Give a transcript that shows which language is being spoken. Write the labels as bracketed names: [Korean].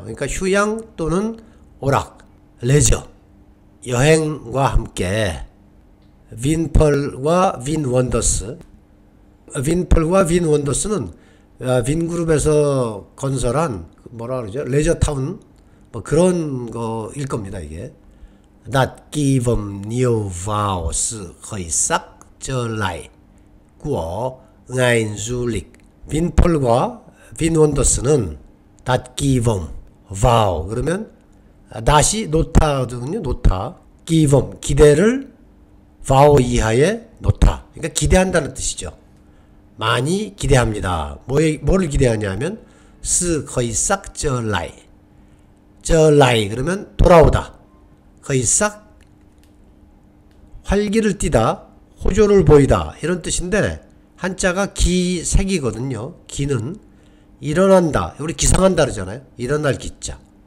[Korean] 그러니까 휴양 또는 오락, 레저, 여행과 함께 빈펄과 빈원더스. 빈펄과 빈원더스는 빈그룹에서 건설한 뭐라 그러죠? 레저타운 뭐 그런 거일 겁니다. 이게 [Vietnamese] đặt kỳ vọng nhiều vào sự khởi sắc trở lại của ngành du lịch. [Korean] 빈펄과 빈원더스는 [Vietnamese] đặt kỳ vọng vào [Korean] 그러면 다시 놓다거든요. 놓다. kỳ vọng 기대를 vào 이하에 놓다. 그러니까 기대한다는 뜻이죠. 많이 기대합니다. 뭐를 기대하냐면 [Vietnamese] sự khởi sắc trở lại. [Korean] trở lại 그러면 돌아오다. 거의 싹 활기를 띠다, 호조를 보이다 이런 뜻인데 한자가 기색이거든요. 기는 일어난다. 우리 기상한다 그러잖아요. 일어날 기자.